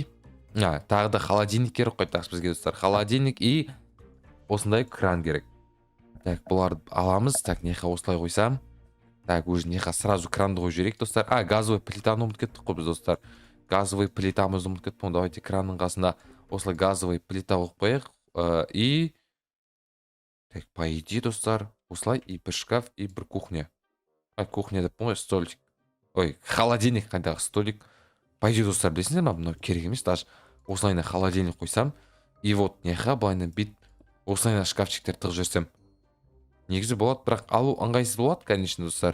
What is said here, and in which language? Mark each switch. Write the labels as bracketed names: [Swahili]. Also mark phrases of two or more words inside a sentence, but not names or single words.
[Kazakh] Тағы да холодильник керек қой, так, бізге достар. Холодильник и осындай кран керек. Так, бұларды аламыз. Так, неқа осылай қойсам. [Russian] Так, уже [Kazakh] неқа сразу кранды қой жүрек достар. Газовый плитаны ұмыт кеттік қой біз достар. Газовый плитамызды ұмыт кеттік. Давайте кранның қасында осылай газовый плита қойып қояйық. [Russian] И так, по идее [Kazakh] достар, осылай и бір шкаф, и бір кухня. Кухня деп қой, столик. Ой, холодильник қайдағы столик. [Russian] По идее [Kazakh] достар, білесіңдер ма, мынау керек емес, даже осылайна холодильник қойсам, [Russian] и вот [Kazakh] неға былайна бит осылайна шкафчиктер тығып жүрсем. Негізі болады, бірақ алу ыңғайсыз болады, конечно достар.